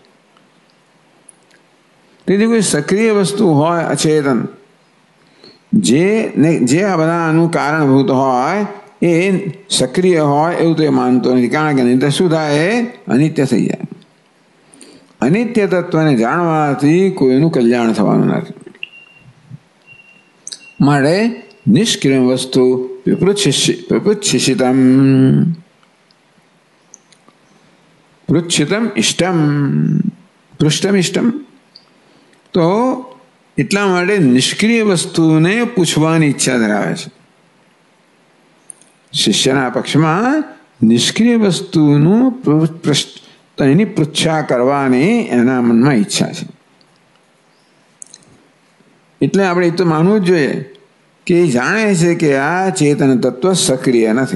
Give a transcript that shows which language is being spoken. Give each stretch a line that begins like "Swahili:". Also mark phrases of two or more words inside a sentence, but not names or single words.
Gujarati: તેથી કોઈ સક્રિય વસ્તુ હોય અચેતન, જે આ બધાનું કારણભૂત હોય એ સક્રિય હોય એવું તો એ માનતો નથી. કારણ કે નહીં તો શું થાય? અનિત્ય થઈ જાય. અનિત્ય તત્વને જાણવાથી કોઈનું કલ્યાણ થવાનું નથી.
Sanskrit: માટે निष्क्रियं वस्तु विपृच्छिषितं पृच्छितम इष्टम पृष्ठम इष्टम।
Gujarati: तो એટલા માટે નિષ્ક્રિય વસ્તુને પૂછવાની ઈચ્છા ધરાવે છે. શિષ્યના પક્ષમાં નિષ્ક્રિય વસ્તુનું એની પૃચ્છા કરવાની એના મનમાં ઈચ્છા છે. એટલે આપણે એ તો માનવું જ જોઈએ કે એ જાણે છે કે આ ચેતન તત્વ સક્રિય નથી.